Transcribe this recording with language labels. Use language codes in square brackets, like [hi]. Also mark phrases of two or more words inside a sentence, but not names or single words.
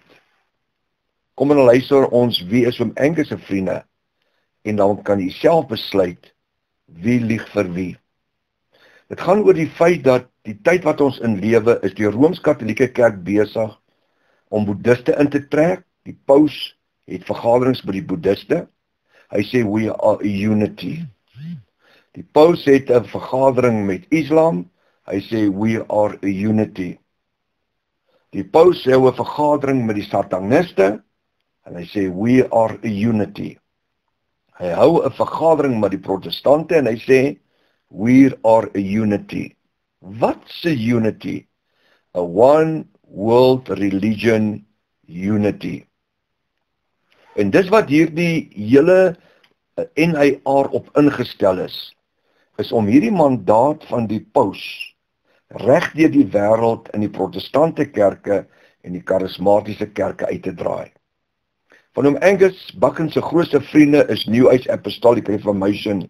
[af] Kom en luister ons, wie is oom Angus se vriende, en dan kan jy self besluit, wie lieg vir wie. Dit gaan oor die feit dat die tyd wat ons in lewe is die Rooms-Katholieke kerk besig om boeddhiste in te trek. Die paus het vergaderings by die boeddhiste. Hy sê [en] we are a unity. [af] Die paus het 'n vergadering met Islam. Hy sê [en] we are a unity. [af] Die paus hou 'n vergadering met die sataniste en hy sê [en] we are a unity. [af] Hy hou 'n vergadering met die protestante en hy sê [en] we are a unity. What's a unity? A one world religion unity. [af] En dis wat hierdie hele NIR op ingestel is om hierdie mandaat van die paus reg deur die wêreld in die protestante kerke en die charismatiese kerke uit te draai. Van oom Angus Buchan se grootste vriende is New Age Apostolic Reformation.